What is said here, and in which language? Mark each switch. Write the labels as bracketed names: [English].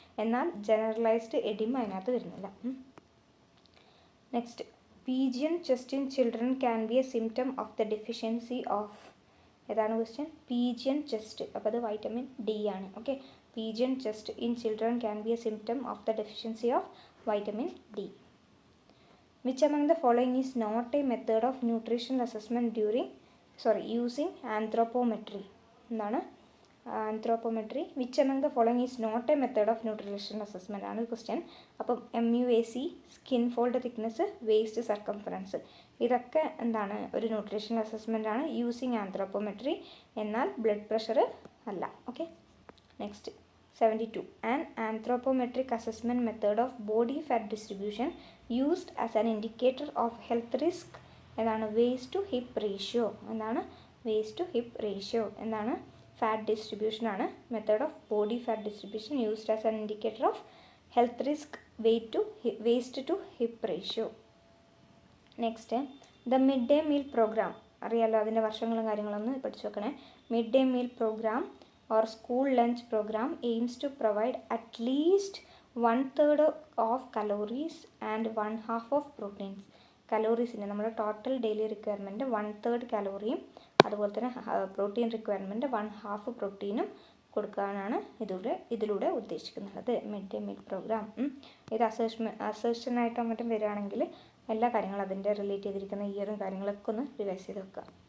[Malayalam] എന്നാൽ generalised oedema അതിനകത്ത് വരുന്നില്ല. [English] Next, pigeon chest in children can be a symptom of the deficiency of, ഏതാണ് question? Pigeon chest. [Malayalam] അപ്പോൾ അത് വൈറ്റമിൻ ഡി ആണ്. [English] Okay, pigeon chest in children can be a symptom of the deficiency of vitamin D. Which among the following is not a method of nutritional assessment using anthropometry? [Malayalam] എന്താണ് anthropometry? [English] Which among the following is not a method of nutritional assessment ആണ് question. [Malayalam] അപ്പം MUAC, skin fold thickness, waste circumference, ഇതൊക്കെ എന്താണ്? ഒരു nutritional assessment ആണ് using ആന്ത്രോപ്പോമെട്രി, എന്നാൽ blood pressure അല്ല. Okay, next 72. [English] An anthropometric assessment method of body fat distribution used as an indicator of health risk എന്താണ്? waist to hip ratio. എന്താണ്? waist to hip ratio. എന്താണ്? [Malayalam] Fat distribution ആണ്. [English] Method of body fat distribution used as an indicator of health risk, waist to hip ratio. [Malayalam] Next, the mid day meal programme, അറിയാലോ അതിൻ്റെ വർഷങ്ങളും കാര്യങ്ങളൊന്നും പഠിച്ചു വെക്കണേ. [English] Mid day meal programme or school lunch program aims to provide at least 1/3 of calories and 1/2 of proteins. [Malayalam] കലോറീസിൻ്റെ നമ്മുടെ total daily requirement 1/3 കാലോറിയും അതുപോലെ തന്നെ protein requirement 1/2 പ്രോട്ടീനും കൊടുക്കാനാണ് ഇതിലൂടെ ഉദ്ദേശിക്കുന്നത് മിഡ് ഡേ മീൽ പ്രോഗ്രാം. ഇത് അസേഷനായിട്ടോ മറ്റും വരികയാണെങ്കിൽ എല്ലാ കാര്യങ്ങളും അതിൻ്റെ റിലേറ്റ് ചെയ്തിരിക്കുന്ന ഇയറും കാര്യങ്ങളൊക്കെ ഒന്ന് റിവൈസ് ചെയ്ത് വെക്കുക.